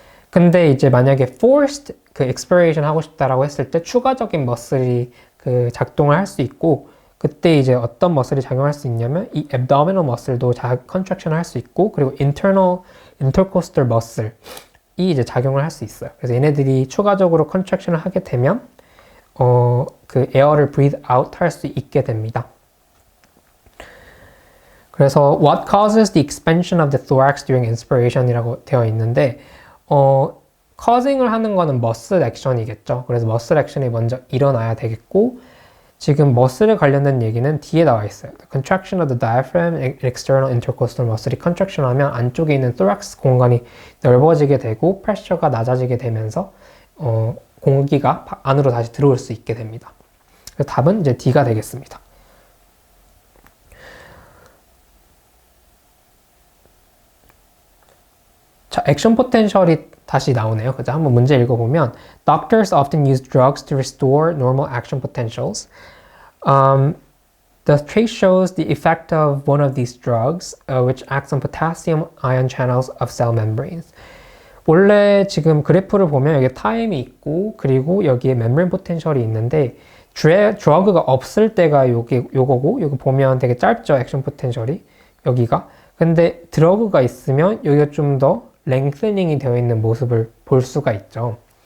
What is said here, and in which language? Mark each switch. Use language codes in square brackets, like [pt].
[ko] 근데 이제 만약에 forced 그 expiration 하고 싶다라고 했을 때 추가적인 머슬이 그 작동을 할 수 있고, 그때 이제 어떤 머슬이 작용할 수 있냐면 이 abdominal muscle도 contraction을 할 수 있고, 그리고 internal intercostal muscle이 이제 작용을 할 수 있어요. 그래서 얘네들이 추가적으로 contraction을 하게 되면 그 에어를 breathe out 할 수 있게 됩니다. 그래서 [en] what causes the expansion of the thorax during inspiration [ko] 이라고 되어 있는데 causing을 하는 거는 muscle action이겠죠. 그래서 muscle action이 먼저 일어나야 되겠고, 지금 머슬에 관련된 얘기는 뒤에 나와 있어요. [en] The contraction of the diaphragm and external intercostal muscle [ko] 이 contraction 하면 안쪽에 있는 thorax 공간이 넓어지게 되고 프레셔가 낮아지게 되면서 공기가 안으로 다시 들어올 수 있게 됩니다. 그래서 답은 이제 D가 되겠습니다. 자, 액션 포텐셜이 다시 나오네요. 그죠? 한번 문제 읽어보면 [en] Doctors often use drugs to restore normal action potentials. The trace shows the effect of one of these drugs, which acts on potassium ion channels of cell membranes. [ko] 원래 지금 그래프를 보면 여기 타임이 있고 그리고 여기에 멤브레인 포텐셜이 있는데 드러그가 없을 때가 요거고, 여기 보면 되게 짧죠, 액션 포텐셜이 여기가. 근데 드러그가 있으면 여기가 좀 더 랭스닝이 되어 있는 모습을 볼 수가 있죠.